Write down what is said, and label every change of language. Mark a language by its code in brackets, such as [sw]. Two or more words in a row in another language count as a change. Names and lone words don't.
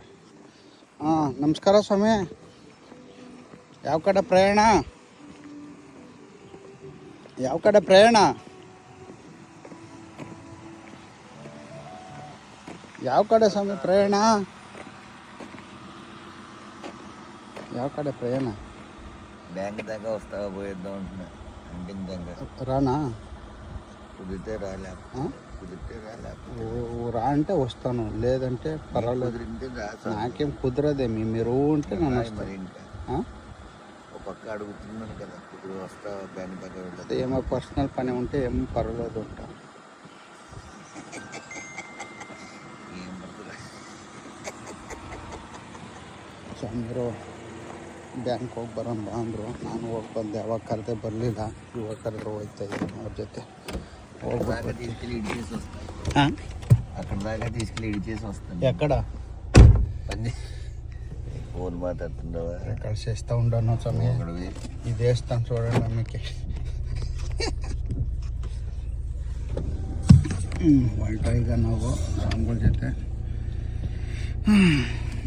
[kn] ನಮಸ್ಕಾರ ಸ್ವಾಮಿ. ಯಾವ ಕಡೆ ಪ್ರಯಾಣ? ಯಾವ ಕಡೆ ಪ್ರಯಾಣ? ಯಾವ ಕಡೆ ಸ್ವಾಮಿ ಪ್ರಯಾಣ? ಯಾವ ಕಡೆ ప్రయాణ? [te] బ్యాంక్ దాకా వస్తావా పోయేద్దాం అంటున్నా. అంటింగ్ దాకా రానా? కుదిరితే రాలే, కుదిరితే రాలే. రా అంటే వస్తాను, లేదంటే పర్వాలేదు. కుదిరింటే రా. నాకేం కుదరదేమి, మీరు ఉంటే నన్ను మరి ఇంకా ఒక పక్క అడుగుతున్నాను కదా, ఇప్పుడు వస్తావా బ్యాంక్ దాకా వెళ్ళదు. ఏమో పర్సనల్ పని ఉంటే ఏమో పర్వాలేదు ఉంటా. ఏం పడుతుంది [kn] ಸ್ವಾಮಿಯರು ಬ್ಯಾಂಕ್ ಹೋಗಿ ಬರೋಣ ಬಾ ಅಂದರು. ನಾನು ಹೋಗಿ ಬಂದೆ. ಯಾವಾಗ ಕರೆದೆ ಬರಲಿಲ್ಲ, ಇವಾಗ ಕರೆದ್ರೆ ಹೋಗ್ತಾ ಇದ್ದೀನಿ ಅವ್ರ ಜೊತೆ. [te] దాకా తీసుకెళ్ళి ఇడిచేసి వస్తాను. అక్కడ దాకా తీసుకెళ్ళి ఇడిచేసి వస్తాను. ఎక్కడ పని ఫోన్ మాట్లాడుతుండవా? కలిసేస్తూ ఉండను స్వామి. ఇది వేస్తాను చూడండి అమ్మకి. [kn] ಹೊರಟ ಈಗ ನಾವು ರಾಮ್ಗಳ ಜೊತೆ